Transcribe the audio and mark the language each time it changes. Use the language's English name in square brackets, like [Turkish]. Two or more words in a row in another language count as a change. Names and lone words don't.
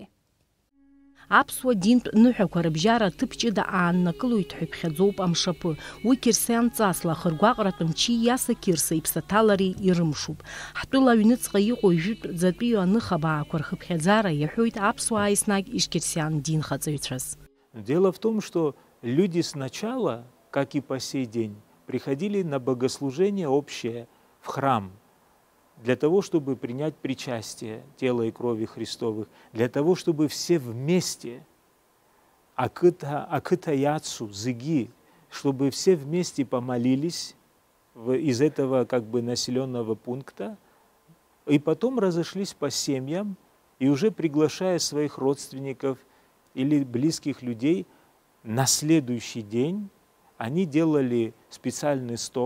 [Abkhazian] Аԥсуа динтә ныҳәақәа рыбжьара аҭыԥ ҷыда ааннакылоит ҳәа иԥхьаӡоуп Амшаԥы. Уи кьырсианҵасла ахыргәаҟратә мчи иаса Кьырса иԥсаҭалареи ирымшуп. Ҳтәыла аҩныҵҟа иҟоу ижәытә ӡатәи аныхабаақәа рхыԥхьаӡара иаҳәоит аԥсуаа еснагь ишкьырсиан динхаҵаҩцәаз. [Russian] Дело в том, что люди сначала, как и по сей день, приходили на богослужение общее в храм, для того, чтобы принять причастие тела и крови Христовых, для того, чтобы все вместе, [Abkhazian] акыта яцу, зыги, [Russian] чтобы все вместе помолились из этого как бы населенного пункта, и потом разошлись по семьям, и уже приглашая своих родственников или близких людей, на следующий день они делали специальный стол.